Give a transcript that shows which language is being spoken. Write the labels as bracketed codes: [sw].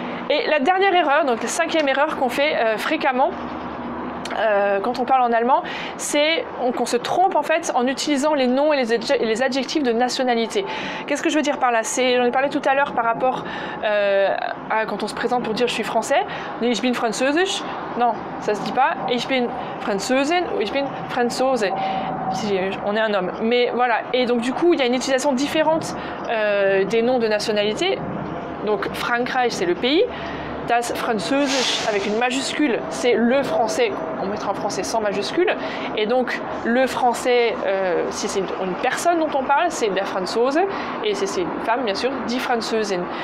[fr] Et la dernière erreur, donc la cinquième erreur qu'on fait fréquemment, quand on parle en allemand, c'est qu'on se trompe en fait en utilisant les noms et les adjectifs de nationalité. Qu'est-ce que je veux dire par là? J'en ai parlé tout à l'heure par rapport à quand on se présente pour dire je suis français. On dit [de] ich bin französisch. [fr] Non, ça se dit pas. [de] Ich bin Französin [fr] ou [de] ich bin Franzose. [fr] Si on est un homme. Mais voilà. Et donc du coup, il y a une utilisation différente des noms de nationalité. Donc Frankreich, c'est le pays. Das Französisch avec une majuscule, c'est le français, on mettra en français sans majuscule, et donc le français, si c'est une personne dont on parle, c'est der Franzose, et si c'est une femme, bien sûr, die Französin.